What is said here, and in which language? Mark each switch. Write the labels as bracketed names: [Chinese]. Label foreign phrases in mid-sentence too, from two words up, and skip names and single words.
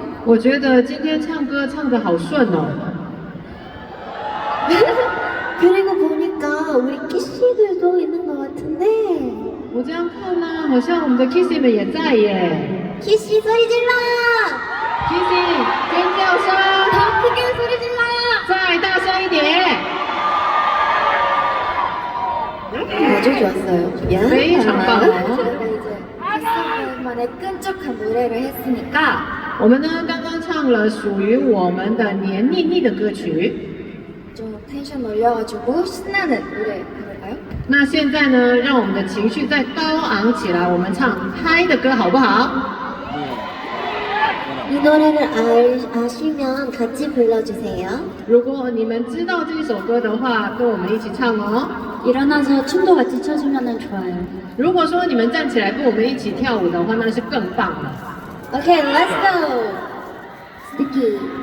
[Chinese] 我觉得今天唱歌唱得好顺哦。 [Korean] 그리고 보니까 우리 키씨들도 있는 것 같은데 [Chinese] 我这样看呢、好像我们的 Kissy 们也在耶。 [Korean] 키씨 소리 질러! [Chinese] Kissy 尖叫声， [Korean] 더 크게 소리 질러! [Chinese] 再大声一点。 [Korean] 아주 좋았어요. [Chinese] 非常棒哦。 [Korean] 저희가 이제 키스만의 끈적한 노래를 했으니까 [Chinese] 我们呢刚刚唱了属于我们的黏腻腻的歌曲。 [Korean] 좀 텐션 올려가지고 신나는 노래 해볼까요? [Chinese] 那现在呢，让我们的情绪再高昂起来，我们唱嗨的歌好不好？ [Korean] 이 노래를 아시면 같이 불러주세요. [Chinese] 如果你们知道这首歌的话，跟我们一起唱哦。 [Korean] 일어나서 춤도 같이 춰주면 좋아요. [Chinese] 如果说你们站起来跟我们一起跳舞的话，那是更棒了。 [English] Okay, let's go. Sticky.